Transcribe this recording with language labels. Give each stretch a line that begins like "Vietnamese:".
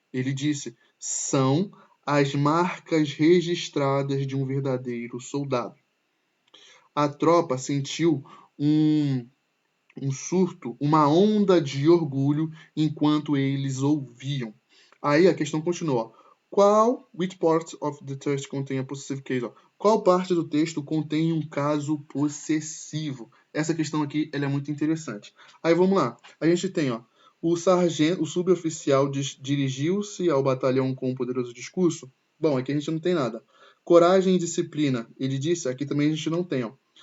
Portuguese: Ele disse: são as marcas registradas de um verdadeiro soldado. A tropa sentiu um surto, uma onda de orgulho enquanto eles ouviam. Aí a questão continua.
English: Which part of the text contain a possessive case?
Portuguese: Ó. Qual parte do texto contém um caso possessivo? Essa questão aqui ela é muito interessante. Aí vamos lá. A gente tem, ó, o sargento, o suboficial dirigiu-se ao batalhão com um poderoso discurso. Bom, aqui a gente não tem nada. Coragem e disciplina, ele disse, aqui também a gente não tem, ó.